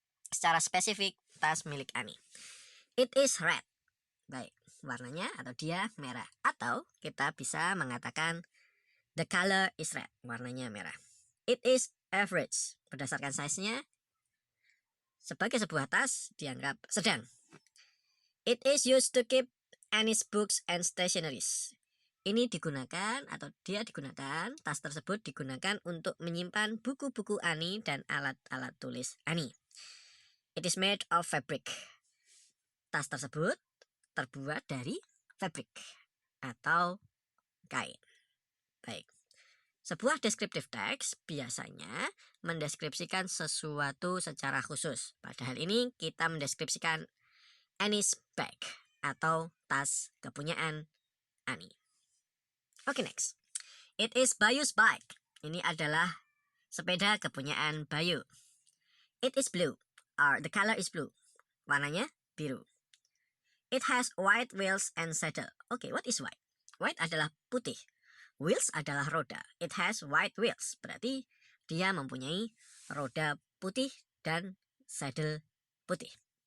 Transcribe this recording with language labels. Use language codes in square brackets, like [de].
[id] Secara spesifik, tas milik Annie. [en] It is red. [id] Baik, warnanya atau dia merah. Atau kita bisa mengatakan [en] the color is red. [id] Warnanya merah. [en] It is average. [id] Berdasarkan size-nya, sebagai sebuah tas dianggap sedang. [en] It is used to keep Annie's books and stationeries. [id] Ini digunakan atau dia digunakan, tas tersebut digunakan untuk menyimpan buku-buku Annie dan alat-alat tulis Annie. [en] It is made of fabric. [id] Tas tersebut terbuat dari fabric atau kain. Baik. Sebuah descriptive text biasanya mendeskripsikan sesuatu secara khusus. Pada hal ini kita mendeskripsikan Annie's bag atau tas kepunyaan Annie. Oke, next. [en] It is Bayu's bike. [id] Ini adalah sepeda kepunyaan Bayu. [en] It is blue. The color is blue. [id] Warnanya biru. [en] It has white wheels and saddle. Oke, what is white? White [id] adalah putih. [en] Wheels [id] adalah roda. [en] It has white wheels. [id] Berarti dia mempunyai roda putih dan saddle putih.